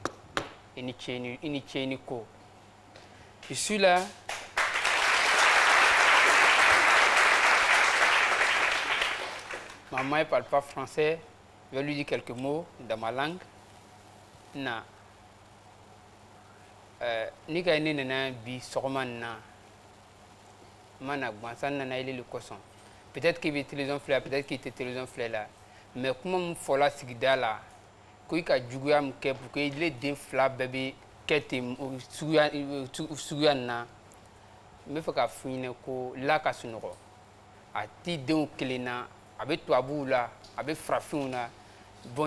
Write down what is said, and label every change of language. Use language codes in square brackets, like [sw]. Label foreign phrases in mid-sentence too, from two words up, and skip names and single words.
[fr] Je suis là. Maman ne parle pas français. Je vais lui dire quelques mots dans ma langue. Non. [bm] Ni ka ne nana bi sɔgɔma na mana gbansan nana ile le kɔsɔn [fr] peut-être qu'il [bm] bɛ télévision filɛ [fr] peut-être qu'il [bm] tɛ télévision filɛ la mais kuma min fɔla sigida la ko i ka juguya min kɛ [fr] pour que [bm] ile den 2 bɛɛ bɛ kɛ ten suguya nin na n bɛ fɛ ka fɔ ɲinɛ ko la ka sunɔgɔ a t'i denw kelen na a bɛ tubabuw la a bɛ farafinw na bon